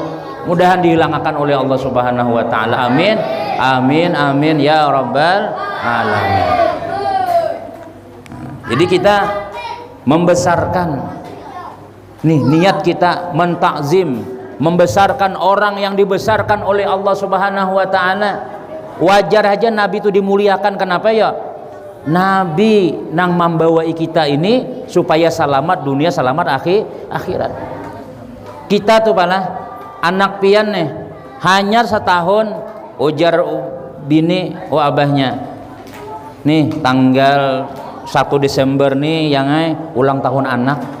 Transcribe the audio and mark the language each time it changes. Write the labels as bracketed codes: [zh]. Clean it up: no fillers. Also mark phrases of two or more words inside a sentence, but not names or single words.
[id] Mudahan dihilangkan oleh Allah [ar] سبحانه وتعالى. آمين آمين آمين يا رب العالمين. [id] Jadi kita membesarkan, nih niat kita mentakzim, membesarkan orang yang dibesarkan oleh Allah [ar] سبحانه وتعالى. [id] Wajar aja Nabi itu dimuliakan. Kenapa ya? [bjn] Nabi nang membawai kita ini supaya selamat dunia, selamat akhirat. Kita tuh pala anak pian nih, hanya setahun ujar bini abahnya, nih tanggal 1 Desember nih yang ulang tahun anak.